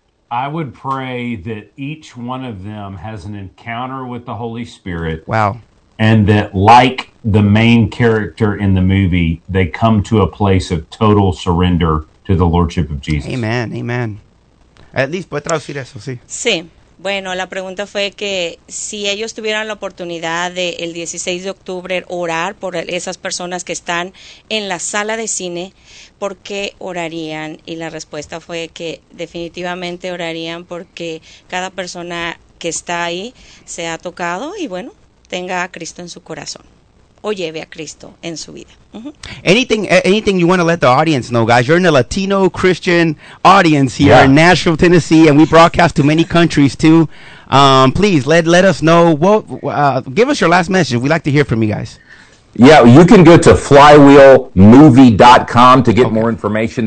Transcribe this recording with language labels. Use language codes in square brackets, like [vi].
[en] I would pray that each one of them has an encounter with the Holy Spirit. Wow. And that, like the main character in the movie, they come to a place of total surrender to the Lordship of Jesus. Amen, amen. At least, [es] ¿puedo traducir eso, sí? Sí. Bueno, la pregunta fue que si ellos tuvieran la oportunidad de el 16 de octubre orar por esas personas que están en la sala de cine, ¿por qué orarían? Y la respuesta fue que definitivamente orarían porque cada persona que está ahí se ha tocado y, bueno, tenga a Cristo en su corazón o lleve a Cristo en su vida. Uh-huh. [en] Anything you want to let the audience know, guys? You're in a Latino Christian audience here in Nashville, Tennessee, and we broadcast to many countries too. Please let us know. Give us your last message. We'd like to hear from you guys. Yeah, you can go to flywheelmovie.com to get more information.